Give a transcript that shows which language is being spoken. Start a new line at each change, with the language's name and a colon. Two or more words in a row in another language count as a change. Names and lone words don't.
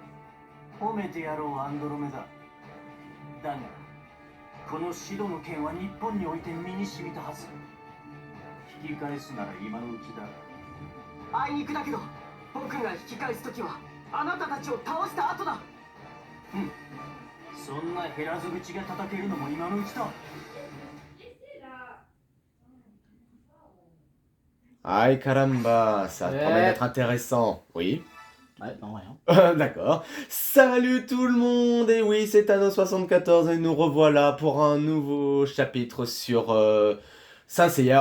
Japanese: 褒めてやろうアンドロメダ。だがこのシドの剣は日本において身に染みたはず。引き返すなら今のうちだ。あいにくだけど僕が引き返す時はあなたたちを倒した後だ。そんな減らず口が叩けるのも今のうちだ。
French: Aïe caramba, ça promet d'être intéressant. Oui. Ouais, non, rien. D'accord. Salut tout le monde. Et oui, c'est Thanos74 et nous revoilà pour un nouveau chapitre sur Saint Seiya.